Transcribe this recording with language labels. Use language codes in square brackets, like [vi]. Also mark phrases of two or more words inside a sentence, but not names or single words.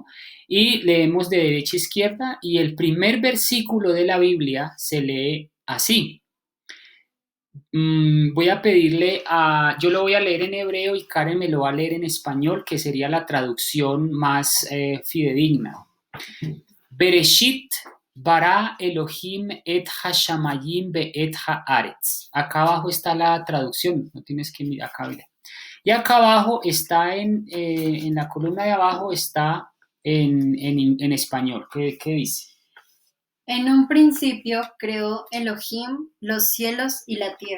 [es] Y leemos de derecha a izquierda y el primer versículo de la Biblia se lee así. Voy a pedirle yo lo voy a leer en hebreo y Karen me lo va a leer en español, que sería la traducción más fidedigna. [he] בראשית ברא אלהים את השמים ואת הארץ. [es] Acá abajo está la traducción, no tienes que mirar acá, mira. Y acá abajo está en la columna de abajo está en español. ¿Qué dice? En un principio creó Elohim los cielos y la tierra.